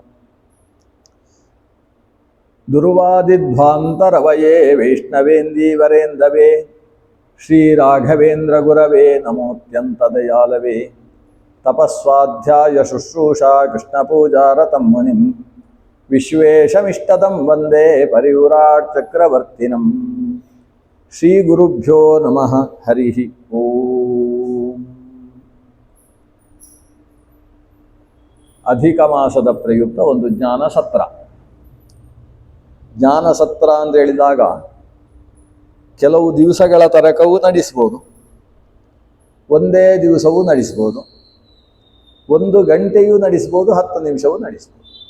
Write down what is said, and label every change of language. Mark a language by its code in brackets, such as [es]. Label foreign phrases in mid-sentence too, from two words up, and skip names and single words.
[sa] दुर्वादिध्वान्तरवये वैष्णवेन्दीवरेन्दवे श्रीराघवेन्द्र गुरवे नमोऽत्यन्तदयालवे तपस्वाध्याय शुश्रूषा कृष्णपूजारतं मुनिं विश्वेशमिष्टदं वन्दे परिव्राट् चक्रवर्तिनं। श्रीगुरुभ्यो नमः। हरिः ओम्। [kn] ಅಧಿಕ ಮಾಸದ ಪ್ರಯುಕ್ತ ಒಂದು ಜ್ಞಾನ ಸತ್ರ. ಜ್ಞಾನ ಸತ್ರ ಅಂತ ಹೇಳಿದಾಗ ಕೆಲವು ದಿವಸಗಳ ತನಕವೂ ನಡೆಸ್ಬೋದು, ಒಂದೇ ದಿವಸವೂ ನಡೆಸ್ಬೋದು, 1 ಗಂಟೆಯೂ ನಡೆಸ್ಬೋದು, 10 ನಿಮಿಷವೂ ನಡೆಸ್ಬೋದು.